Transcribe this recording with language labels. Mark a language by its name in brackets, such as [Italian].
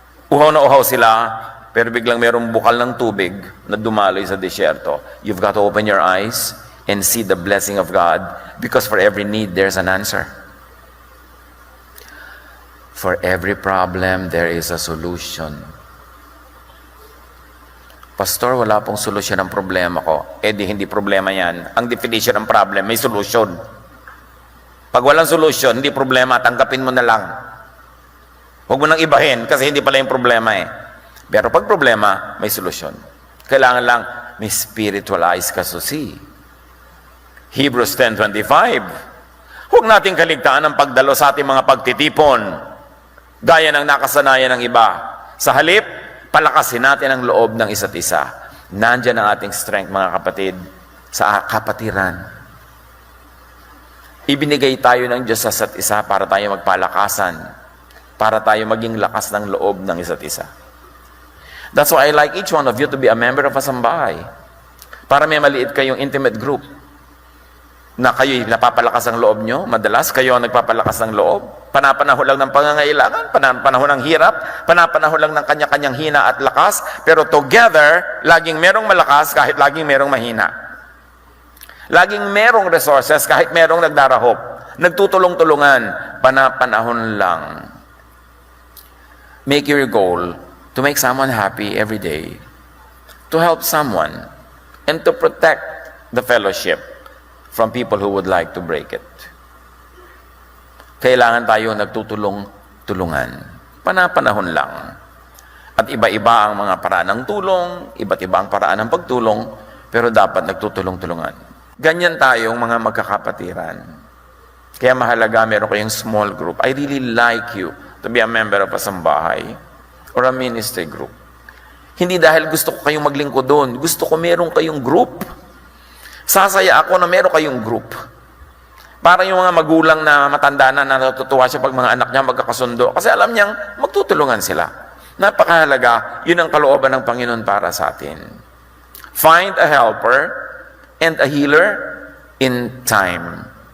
[Filipino] Uhaw na uhaw sila, pero biglang mayroong bukal ng tubig na dumaloy sa disyerto. [English] You've got to open your eyes and see the blessing of God, because for every need, there's an answer. For every problem, there is a solution. [Filipino] Pastor, wala pong solusyon ng problema ko. Eh di hindi problema yan. Ang definition ng problem, may solusyon. Pag walang solusyon, hindi problema, tanggapin mo na lang. Huwag mo nang ibahin kasi hindi pala yung problema eh. Pero pag problema, may solusyon. Kailangan lang may [English] spiritual eyes [Filipino] ka [English] to see. Hebrews 10:25. [Filipino] Huwag nating kaligtaan ang pagdalo sa ating mga pagtitipon, gaya ng nakasanayan ng iba. Sa halip, palakasin natin ang loob ng isa't isa. Nandiyan ang ating strength, mga kapatid, sa kapatiran. Ibinigay tayo ng Diyos sa isa't isa para tayo magpalakasan, para tayo maging lakas ng loob ng isa't isa. [English] That's why I like each one of you to be a member of a sambahay. [Filipino] Para may maliit kayong intimate group na kayo'y napapalakas ang loob nyo, madalas kayo ang nagpapalakas ng loob, panapanahon lang ng pangangailangan, panapanahon ng hirap, panapanahon lang ng kanya-kanyang hina at lakas, pero together, laging merong malakas kahit laging merong mahina. Laging merong resources kahit merong nagdarahop. Nagtutulong-tulungan, panapanahon lang. [English] Make your goal to make someone happy every day, to help someone, and to protect the fellowship from people who would like to break it. [Filipino] Kailangan tayo nagtutulong-tulungan. Panapanahon lang. At iba-iba ang mga paraan ng tulong, iba't iba ang paraan ng pagtulong, pero dapat nagtutulong-tulungan. Ganyan tayong mga magkakapatiran. Kaya mahalaga meron kayong small group. [English] I really like you to be a member of a sambahay or a ministry group. [Filipino] Hindi dahil gusto ko kayong maglingkod doon. Gusto ko meron kayong group. Sasaya ako na meron kayong group. Para yung mga magulang na matanda na natutuwa siya pag mga anak niya magkakasundo. Kasi alam niyang magtutulungan sila. Napakahalaga, yun ang kalooban ng Panginoon para sa atin. [English] Find a helper and a healer in time.